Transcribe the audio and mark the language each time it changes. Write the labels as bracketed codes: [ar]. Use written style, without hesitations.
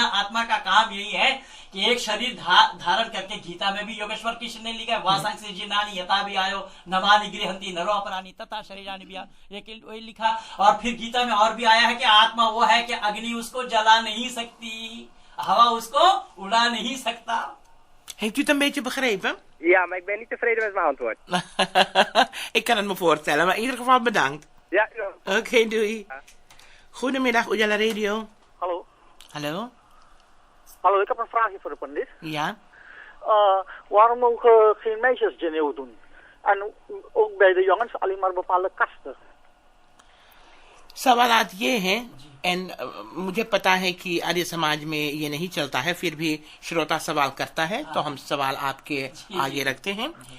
[hi] आत्मा का काम यही है कि एक शरीर धारण करके, गीता में भी योगेश्वर कृष्ण ने लिखा है, [sa] वासंग जिनानी यथा भी आयो नवानि गृहंती नरो अपरानी तथा शरीरानि [hi] भी वही लिखा। और फिर गीता में और भी आया है कि आत्मा वो है कि अग्नि उसको जला नहीं सकती, हवा उसको उड़ा नहीं सकता। [nl] Heeft u het een beetje begrepen? Ja, maar ik ben niet tevreden met mijn antwoord. Ik kan het me voorstellen, maar in ieder geval bedankt. Ja. Oké, doei. Goedemiddag, Ujala Radio. Hallo. Hallo. Hallo, ik heb een vraagje voor de pandit. Ja. Waarom mogen geen meisjes Jneeuw doen? En ook bij de jongens alleen maar bepaalde kasten? [hi] सवालात ये हैं, मुझे पता है कि आर्य समाज में ये नहीं चलता है, फिर भी श्रोता सवाल करता है तो हम सवाल आपके आगे रखते हैं।